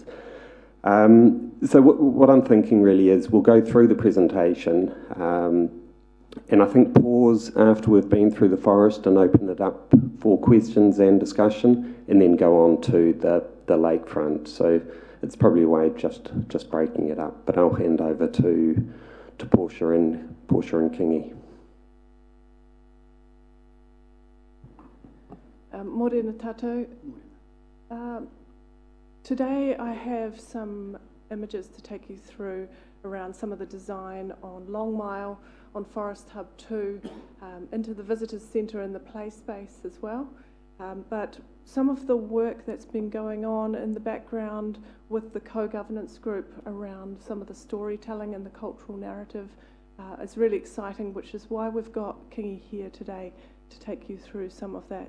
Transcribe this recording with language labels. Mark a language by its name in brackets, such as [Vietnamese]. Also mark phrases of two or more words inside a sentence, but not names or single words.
[English] So what I'm thinking really is we'll go through the presentation, and I think pause after we've been through the forest and open it up for questions and discussion, and then go on to the lakefront. So it's probably a way of just breaking it up. But I'll hand over to Portia and Kingy. [Māori] Morena tātou. [English] Today I have some images to take you through around some of the design on Long Mile, on Forest Hub 2, into the Visitors Centre and the play space as well. But some of the work that's been going on in the background with the co-governance group around some of the storytelling and the cultural narrative is really exciting, which is why we've got Kingy here today to take you through some of that.